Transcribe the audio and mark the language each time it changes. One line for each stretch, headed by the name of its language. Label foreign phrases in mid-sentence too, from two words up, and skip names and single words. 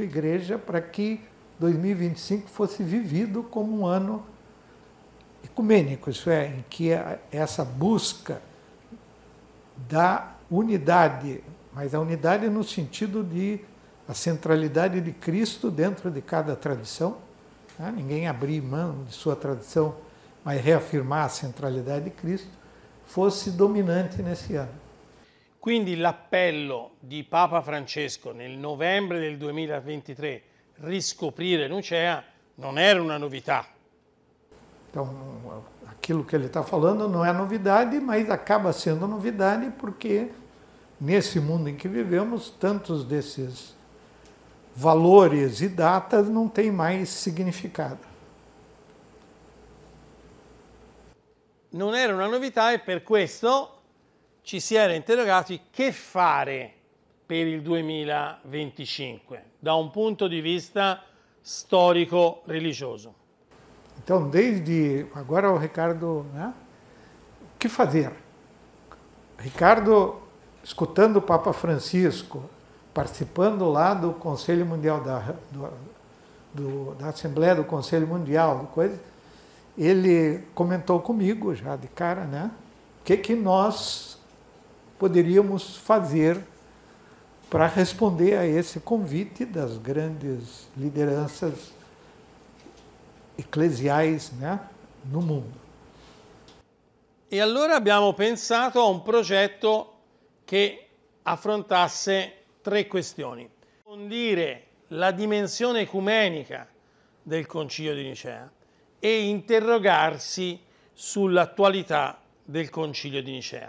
Portuguese: igreja, para que 2025 fosse vivido como um ano ecumênico, isso é, em que essa busca da unidade, mas a unidade no sentido de a centralidade de Cristo dentro de cada tradição, ninguém abrir mão de sua tradição, mas reafirmar a centralidade de Cristo, fosse dominante nesse ano.
Italian: Quindi l'appello di Papa Francesco nel novembre del 2023, riscoprire Nicea, non era una novità.
Portuguese: Então, aquilo que ele está falando não é novidade, mas acaba sendo novidade porque nesse mundo em que vivemos, tantos desses valores e datas não têm mais significado.
Italian: Non era una novità e per questo ci si era interrogati che fare per il 2025, da un punto di vista storico-religioso?
Portuguese: Então, desde agora o Ricardo, né? O que fazer? Ricardo, escutando o Papa Francisco, participando lá do Conselho Mundial, da Assembleia do Conselho Mundial, ele comentou comigo já de cara, né? O que nós poderíamos fazer para responder a esse convite das grandes lideranças eclesiais, né, no mundo.
Italian: E allora abbiamo pensato a un progetto che affrontasse 3 questioni. Approfondire la dimensione ecumenica del Concilio di Nicea e interrogarsi sull'attualità del Concilio di Nicea.